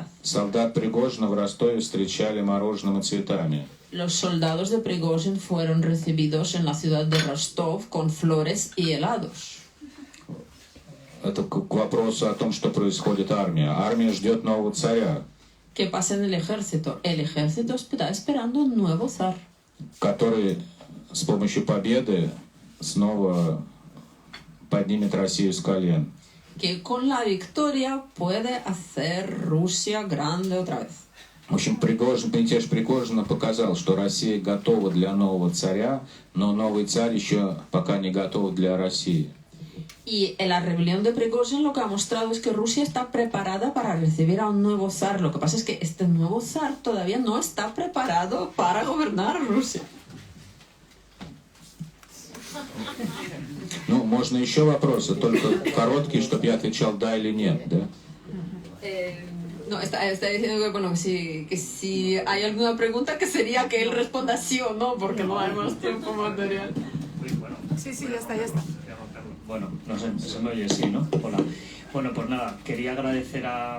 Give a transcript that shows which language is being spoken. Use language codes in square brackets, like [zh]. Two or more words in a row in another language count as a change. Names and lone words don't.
[ru] Солдат Пригожина в Ростове встречали мороженым и цветами. [es] Los soldados de Prigozhin fueron recibidos en la ciudad de Rostov con flores y helados. [ru] Это к вопросу о том, что происходит армия. Армия ждет нового царя, [es] ¿Qué pasa en el ejército? El ejército está esperando un nuevo zar, [ru] который с помощью победы снова поднимет Россию с колен. [es] que con la victoria puede hacer Rusia grande otra vez. [ru] В общем, мятеж Пригожина показал, что Россия готова для нового царя, но новый царь еще пока не готов для России. [es] Y en la rebelión de Prigozhin lo que ha mostrado es que Rusia está preparada para recibir a un nuevo zar. Lo que pasa es que este nuevo zar todavía no está preparado para gobernar Rusia. [ru] Ну, можно еще вопросы, только короткие, чтобы я отвечал да или нет, да? [es] No, está diciendo que, bueno, que si hay alguna pregunta que sería que él responda sí o no, porque no hay más tiempo material. Sí, ya está. Bueno, no sé, se me oye, sí, ¿no? Hola. Bueno, pues nada, quería agradecer a...